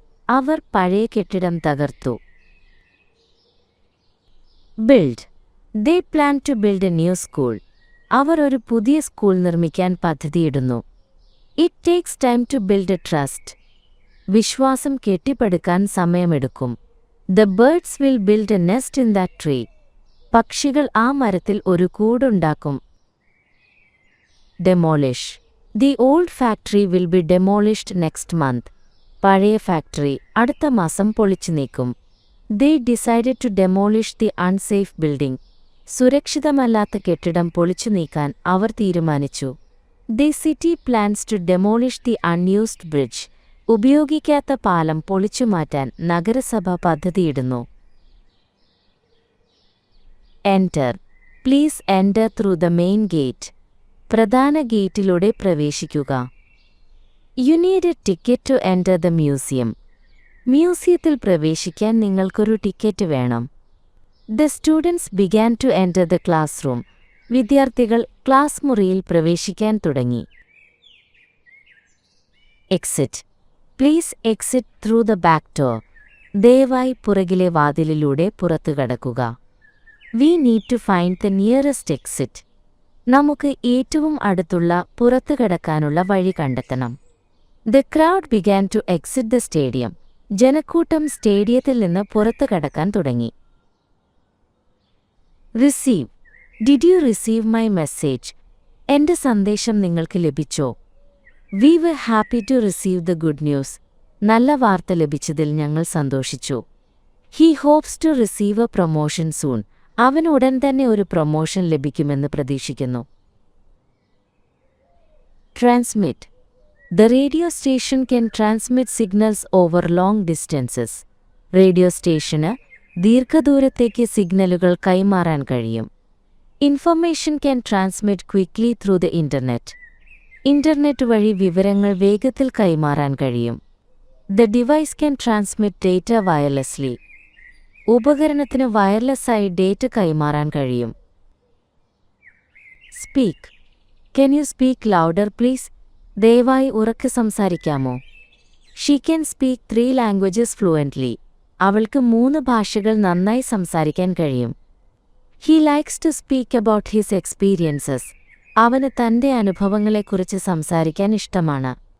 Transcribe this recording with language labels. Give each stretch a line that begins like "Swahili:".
Malayalam: അവർ പഴയ കെട്ടിടം തകർത്തു.
English: Build. They plan to build a new school.
Malayalam: അവർ ഒരു പുതിയ സ്കൂൾ നിർമ്മിക്കാൻ പദ്ധതിയിടുന്നു.
English: It takes time to build a trust.
Malayalam: വിശ്വാസം കെട്ടിപ്പടുക്കാൻ സമയമെടുക്കും.
English: The birds will build a nest in that tree.
Malayalam: പക്ഷികൾ ആ മരത്തിൽ ഒരു കൂടുണ്ടാക്കും.
English: Demolish. The old factory will be demolished next month.
Malayalam: പഴയ ഫാക്ടറി അടുത്ത മാസം പൊളിച്ചു നീക്കും.
English: They decided to demolish the unsafe building.
Malayalam: സുരക്ഷിതമല്ലാത്ത കെട്ടിടം പൊളിച്ചു നീക്കാൻ അവർ തീരുമാനിച്ചു.
English: The city plans to demolish the unused bridge.
Malayalam: ഉപയോഗിക്കാത്ത പാലം പൊളിച്ചുമാറ്റാൻ നഗരസഭ പദ്ധതിയിടുന്നു.
English: Enter. Please enter through the main gate.
Malayalam: പ്രധാന ഗേറ്റിലൂടെ പ്രവേശിക്കുക.
English: You need a ticket to enter the museum.
Malayalam: മ്യൂസിയത്തിൽ പ്രവേശിക്കാൻ നിങ്ങൾക്കൊരു ടിക്കറ്റ് വേണം.
English: The students began to enter the classroom.
Malayalam: വിദ്യാർത്ഥികൾ ക്ലാസ് മുറിയിൽ പ്രവേശിക്കാൻ തുടങ്ങി.
English: Exit. Please exit through the back door.
Malayalam: ദയവായി പുറകിലെ വാതിലിലൂടെ പുറത്തു കടക്കുക.
English: We need to find the nearest exit.
Malayalam: നമുക്ക് ഏറ്റവും അടുത്തുള്ള പുറത്തു കടക്കാനുള്ള വഴി കണ്ടെത്തണം.
English: The crowd began to exit the stadium.
Malayalam: ജനക്കൂട്ടം സ്റ്റേഡിയത്തിൽ നിന്ന് പുറത്തു കടക്കാൻ തുടങ്ങി.
English: Receive. Did you receive my message?
Malayalam: എന്റെ സന്ദേശം നിങ്ങൾക്ക് ലഭിച്ചോ?
English: We were happy to receive the good news.
Malayalam: നല്ല വാർത്ത ലഭിച്ചതിൽ ഞങ്ങൾ സന്തോഷിച്ചു.
English: He hopes to receive a promotion soon.
Malayalam: അവന് ഉടൻ തന്നെ ഒരു പ്രൊമോഷൻ ലഭിക്കുമെന്ന് പ്രതീക്ഷിക്കുന്നു.
English: Transmit. The radio station can transmit signals over long distances.
Malayalam: Radio സ്റ്റേഷന് ദീർഘദൂരത്തേക്ക് സിഗ്നലുകൾ കൈമാറാൻ കഴിയും.
English: Information can transmit quickly through the internet.
Malayalam: Internet വഴി വിവരങ്ങൾ വേഗത്തിൽ കൈമാറാൻ കഴിയും.
English: The device can transmit data wirelessly.
Malayalam: ഉപകരണത്തിന് വയർലെസ്സായി ഡേറ്റ കൈമാറാൻ കഴിയും.
English: Speak. Can you speak louder please?
Malayalam: ദയവായി ഉറക്കെ സംസാരിക്കാമോ?
English: She can speak 3 languages fluently.
Malayalam: അവൾക്ക് 3 ഭാഷകൾ നന്നായി സംസാരിക്കാൻ കഴിയും.
English: He likes to speak about his experiences.
Malayalam: അവന് തന്റെ അനുഭവങ്ങളെക്കുറിച്ച് സംസാരിക്കാൻ ഇഷ്ടമാണ്.